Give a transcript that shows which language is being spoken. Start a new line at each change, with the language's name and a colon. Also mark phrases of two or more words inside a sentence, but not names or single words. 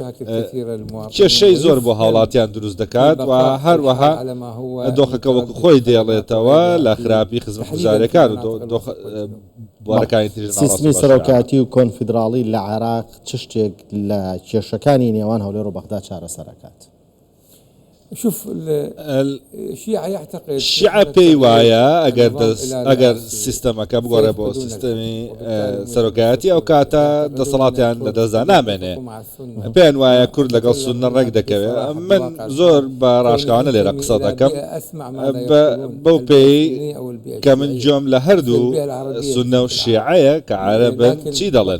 Central Kurdish: کێشەی زۆر بۆ هاوڵاتیان دروست دەکات و هەروەها دۆخەکە وەکو خۆی دێڵێتەوە لە خراپی خزمەتگوزاریەکان و بوارەکانی تریژ. سیستمی سەرۆکایەتی و کۆنفیدراڵی لە عێراق چ شتێک لە کێشەکانی نێوان هەولێر و بەغدا چارەسەرەکات؟
Arabic: شوف الشيعة يعتقد
Central Kurdish: شيعة پێی وایە ئەگەر سیستەمەکە بگۆڕێ بۆ سیستەمی سەرۆکایەتی ئەو کاتە دەسەڵاتیان لە دەستدا نامێنێ. پێیان وایە کورد لەگەڵ سوننە ڕێک دەکەوێت. من زۆر بە ڕاشکاوانە لێرە قسە دەکەم بەو پێی کە من جۆم لە هەردوو سوننە و شیعەیە کە عەرەبن چی دەڵێن.